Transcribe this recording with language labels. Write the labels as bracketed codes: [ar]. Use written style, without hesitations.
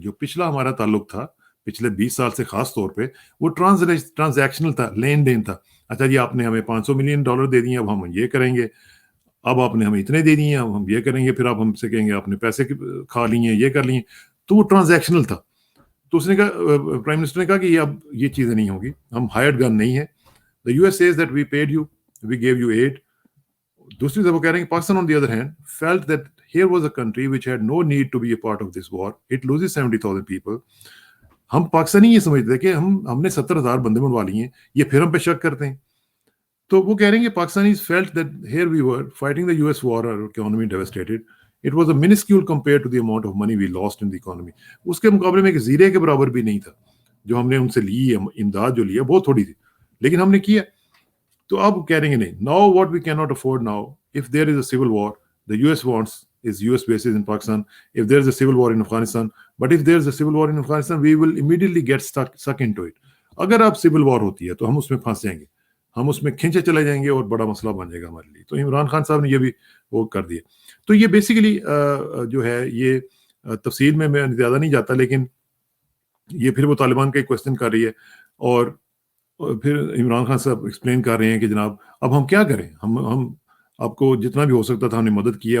[ur] جو پچھلا ہمارا تعلق تھا پچھلے 20 سال سے خاص طور پہ وہ ٹرانزیکشنل تھا, لین دین تھا. اچھا جی آپ نے ہمیں $500 ملین دے دیے, اب ہم یہ کریں گے, اب آپ نے ہمیں اتنے دے دیے, اب ہم یہ کریں گے, پھر آپ ہم سے کہیں گے آپ نے پیسے کھا لیے, یہ کر لیے. تو وہ ٹرانزیکشنل تھا. تو اس نے کہا, پرائم منسٹر نے کہا کہ اب یہ چیزیں نہیں ہوگی, ہم ہائرڈ گن نہیں ہے. [en] The US says that we paid you, we gave you aid. [ur] دوسری طرف وہ کہہ رہے ہیں کہ Pakistan [en] on the other hand felt that here was a country which had no need to be a part of this war. It loses 70,000 people. [ur] ہم پاکستانی یہ سمجھتے ہیں کہ ہم نے 70,000 بندے منوا لیے ہیں, یہ پھر ہم پہ شک کرتے ہیں. تو وہ کہہ رہے ہیں کہ Pakistanis [en] felt that here we were fighting the US war, our economy devastated. It was a minuscule compared to the amount of money we lost in the economy. [ur] اس کے مقابلے میں ایک زیرے کے برابر بھی نہیں تھا جو ہم نے ان سے لی ہے، امداد جو لیا بہت تھوڑی تھی، لیکن ہم نے کیا. تو اب کہہ رہے ہیں نہیں. [en] Now what we cannot afford now, if there is a civil war, the US wants is US bases in Pakistan. If there is a civil war in Afghanistan, but if there is a civil war in Afghanistan, we will immediately get stuck into it. [ur] اگر اب civil war ہوتی ہے تو ہم اس میں پھنس جائیں گے، ہم اس میں کھینچے چلے جائیں گے اور بڑا مسئلہ بن جائے گا ہمارے لیے. تو عمران خان صاحب نے یہ بھی وہ کر دیا. تو یہ بیسیکلی جو ہے یہ تفصیل میں زیادہ نہیں جاتا، لیکن یہ پھر وہ طالبان کا کویشچن کر رہی ہے اور پھر عمران خان صاحب ایکسپلین کر رہے ہیں کہ جناب اب ہم کیا کریں، ہم آپ کو جتنا بھی ہو سکتا تھا ہم نے مدد کیا.